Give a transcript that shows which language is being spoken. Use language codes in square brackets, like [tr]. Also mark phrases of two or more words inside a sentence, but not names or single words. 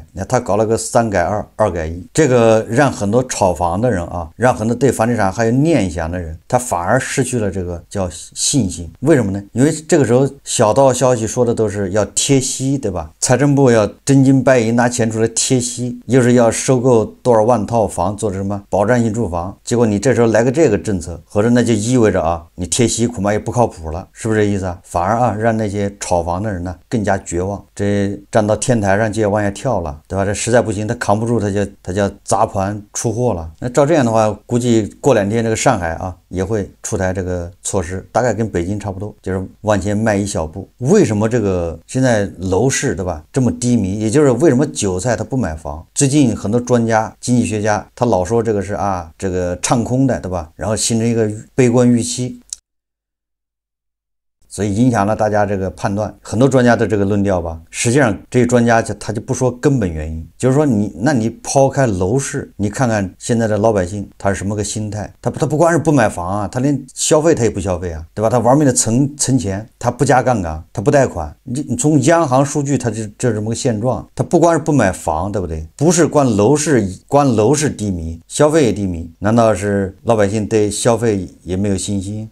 [zh] 那他搞了個3改2、2改1，這個讓很多炒房的人啊，讓很多對房地產還有念想的人，他反而失去了這個叫信心。為什麼呢？因為這個時候小道消息說的都是要貼息，對吧？財政部要真金白銀拿錢出來貼息，又是要收購多少萬套房做什麼保障性住房，結果你這時候來個這個政策，或者那就意味着啊，你貼息恐怕也不靠譜了，是不是這意思啊？反而啊，讓那些炒房的人呢更加絕望，這站到天台上就要往下跳了，對吧？這實在不行，他扛不住，他就砸盤出貨了。那照這樣的話，估計過2天這個上海啊也會出台這個措施，大概跟北京差不多，就是往前邁一小步。為什麼這個現在樓市對吧這麼低迷？也就是為什麼韭菜他不買房？最近很多專家、經濟學家他老說這個是啊這個唱空的，對吧？然後形成一個悲觀預期。所以影響了大家這個判斷，很多專家的這個論調吧。實際上這些專家他就不說根本原因，就是說你拋開樓市，你看看現在的老百姓他是什麼個心態？他不光是不買房啊，他連消費他也不消費啊，对吧？他玩命的存錢，他不加槓桿，他不貸款。你從央行數據他這這麼個現狀，他不光是不買房，對不對？不是光樓市低迷，消費也低迷，難道是老百姓對消費也沒有信心？